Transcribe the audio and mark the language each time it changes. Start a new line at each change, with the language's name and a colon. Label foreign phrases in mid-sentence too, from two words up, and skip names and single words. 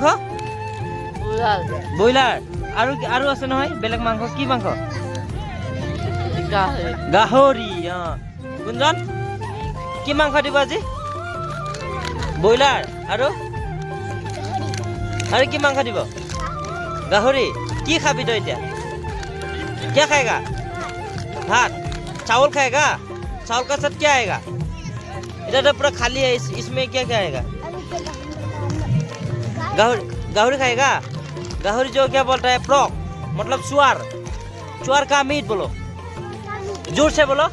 Assamese: ব্ৰইলাৰ আৰু আছে নহয় বেলেগ মাংস। কি মাংস? গাহৰি। গুঞ্জন কি মাংস দিব আজি? ব্ৰইলাৰ আৰু কি মাংস দিব? গাহৰি। কি খাবি তই এতিয়া?
Hindi: क्या खाएगा? भात चावल खाएगा? चावल का साथ क्या आएगा? इधर तो पूरा खाली है इसमें क्या आएगा? गाहरी खाएगा? गाहरी जो क्या बोलता है फ्रॉक मतलब सुअर का मीट बोलो जोर से बोलो।